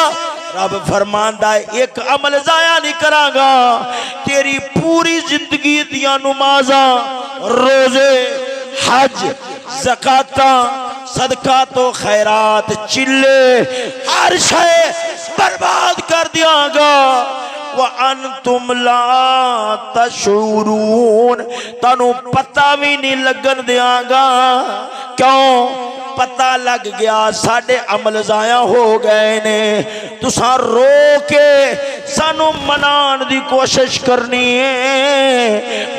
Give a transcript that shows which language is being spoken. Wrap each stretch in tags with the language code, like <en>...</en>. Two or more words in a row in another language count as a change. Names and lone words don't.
<pa>رب فرماندا اے اک عمل ضائع نہیں کراں گا، تیری پوری زندگی دیاں نمازاں، روزے، حج، زکاتاں، صدقہ تے خیرات، چلے ہر شے برباد کر دیاں گا.</pa> <ar>وأنتم لا تشعرون,</ar> <pa>تہانوں پتہ وی نہیں لگن دیاں گا۔ کیوں? پتہ لگ گیا ساڈے عمل ضائع ہو گئے نے، تسیں رو کے سانوں منان دی کوشش کرنی اے.</pa>